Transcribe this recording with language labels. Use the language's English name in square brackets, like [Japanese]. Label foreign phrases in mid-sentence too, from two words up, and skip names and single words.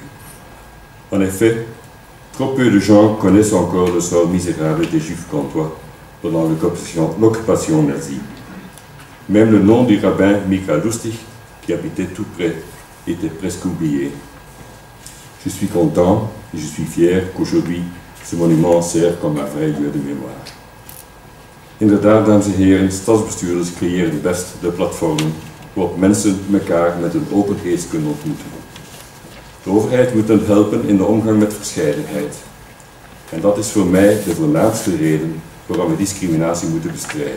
[French] En effet, trop peu de gens connaissent encore le sort misérable des Juifs gantois pendant l'occupation nazie. Même le nom du rabbin Michael Lustig, qui habitait tout près était presque oublié. Je suis content et je suis fier qu'aujourd'hui ce monument sert comme un vrai lieu de mémoire. [Dutch] Inderdaad, dames en heren, stadsbestuurders creëren best de platformen waarop mensen elkaar met een open geest kunnen ontmoeten. De overheid moet hen helpen in de omgang met verscheidenheid. En dat is voor mij de voornaamste reden waarom we discriminatie moeten bestrijden.